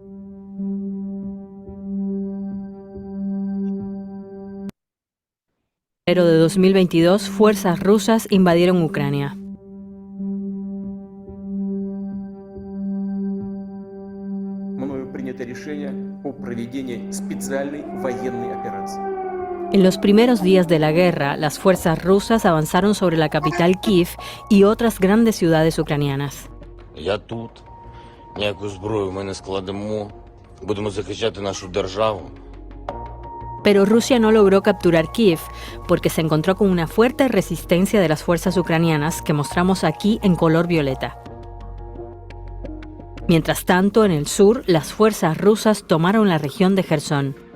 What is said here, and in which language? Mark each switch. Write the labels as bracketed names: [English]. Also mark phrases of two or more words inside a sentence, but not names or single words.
[Spanish] En enero de 2022, fuerzas rusas invadieron Ucrania. [Russian] Мною принято решение о проведении специальной военной операции. [Spanish] En los primeros días de la guerra, las fuerzas rusas avanzaron sobre la capital Kiev y otras grandes ciudades ucranianas. [Ukrainian] Я тут. Ніяку зброю ми не складемо. Будемо захищати нашу державу. [Spanish] Pero Rusia no logró capturar Kiev porque se encontró con una fuerte resistencia de las fuerzas ucranianas que mostramos aquí en color violeta. Mientras tanto, en el sur, las fuerzas rusas tomaron la región de Jersón.